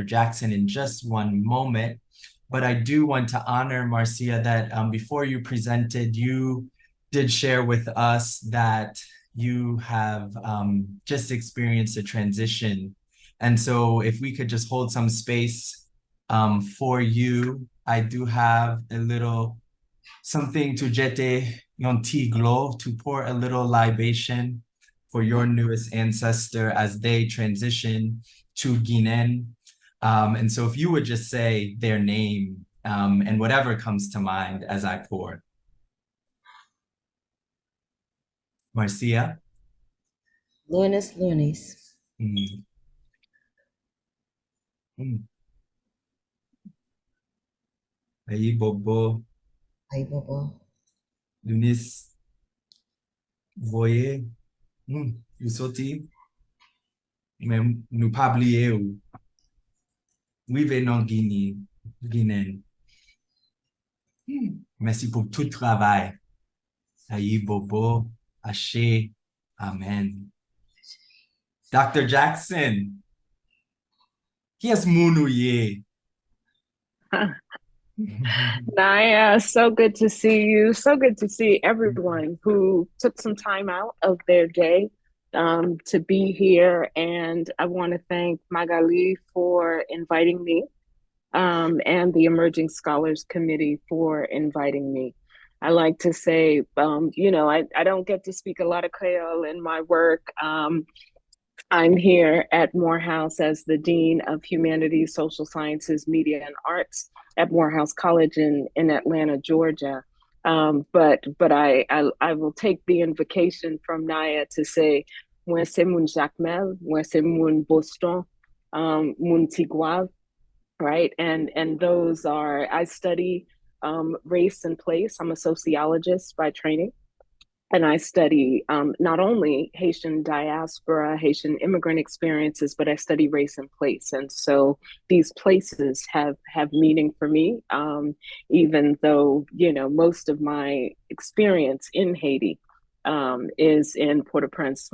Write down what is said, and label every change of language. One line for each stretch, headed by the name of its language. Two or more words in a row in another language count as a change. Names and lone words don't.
English: Jackson in just one moment. But I do want to honor, Marcea, that before you presented, you did share with us that you have just experienced a transition. And so if we could just hold some space for you, I do have a little something to
Haitian Creole: jete yon tiglo,
English: to pour a little libation for your newest ancestor as they transition to Guinean. And so if you would just say their name and whatever comes to mind as I pour. Marcea? Lunis Lunis. Mm. Mm.
Haitian Creole: Ayi bobo, Ay Bobo. Lunis, voye, you soti, men nou pa bliye ou. Vive non Guinéen. Merci pour tout travail. Ayi bobo, ashe, amen. Dr. Jackson, qui est mounou ye?
English: Naya, so good to see you. So good to see everyone who took some time out of their day to be here. And I want to thank Magali for inviting me and the Emerging Scholars Committee for inviting me. I like to say, I don't get to speak a lot of Creole in my work. I'm here at Morehouse as the Dean of Humanities, Social Sciences, Media, and Arts at Morehouse College in Atlanta, Georgia. But I will take the invocation from Naya to say,
Haitian Creole: Mwen se moun Jacmel, mwen se moun Boston, moun Tigwav,
English: right? And those are, I study race and place. I'm a sociologist by training. And I study not only Haitian diaspora, Haitian immigrant experiences, but I study race and place. And so these places have meaning for me, even though, most of my experience in Haiti is in Port-au-Prince.